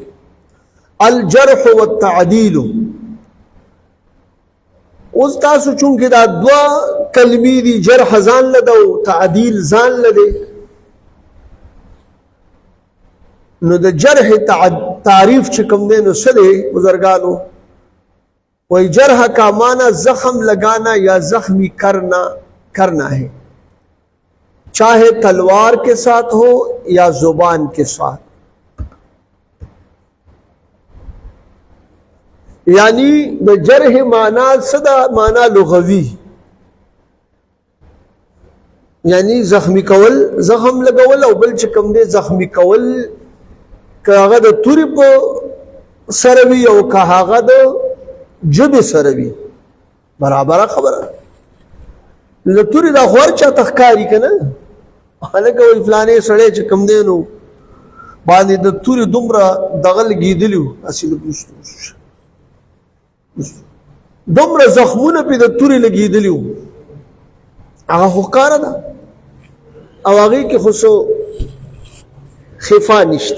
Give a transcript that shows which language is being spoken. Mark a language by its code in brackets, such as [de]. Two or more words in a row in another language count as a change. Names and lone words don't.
[ps] الجرح والتعدیل اوس تاسو چونکې دا دوا کلمې دي جرح ځان لده او تعدیل ځان لده نو د جرح تعریف چې کوم دی نو څه دی بزرګانو [ur] وہی جرح کا معنی زخم لگانا یا زخمی کرنا ہے چاہے تلوار کے ساتھ ہو یا زبان کے ساتھ. [ps] یعنی د جرح معنی صدا معنی لغوی یعنی زخمی کول زخم لګول او بل چې کوم دی زخمی کول که هغه د توري په سره وي او که هغه د ژبې سره وي برابره خبره. د توري دا خور چاته ښکاري که نه هلکه وایي فلانې سړی چې کوم دی نو باندې د توري دومره دغه لګېدلي وو هسې د دومره زخمونه پې د توري لګېدلي وو هغه خو ښکاره ده او هغې کې خو څه خفا نشته.